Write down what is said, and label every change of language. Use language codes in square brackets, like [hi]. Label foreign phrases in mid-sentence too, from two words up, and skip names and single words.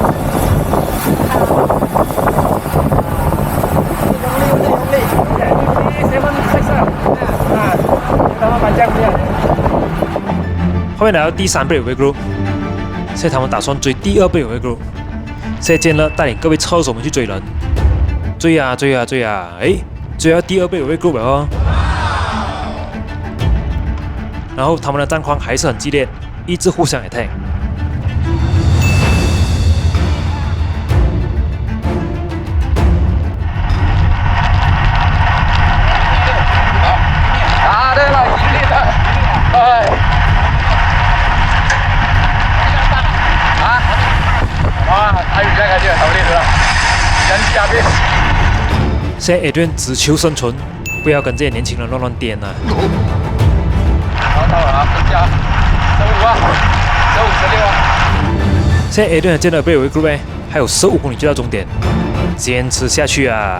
[zh] 后面来到第3 [en] breakaway group， [zh] 现在他们打算追第2 breakaway group。现在健乐带领各位车车手们去追人，追啊追啊追啊，哎，追到第2被围 group 了哦。然后他们的战况还是很激烈，一直互相 attack。 [ms] Ada lah, gila tak? Hai. Ayo jaga dia, tak boleh tu lah. Janji habis. [zh] 现在 Adrian 只求生存，不要跟这些年轻人乱颠啊！到了啊，等下15啊，15、16啊。现在 Adrian 见到被围 group 还有15公里就到终点，坚持下去啊！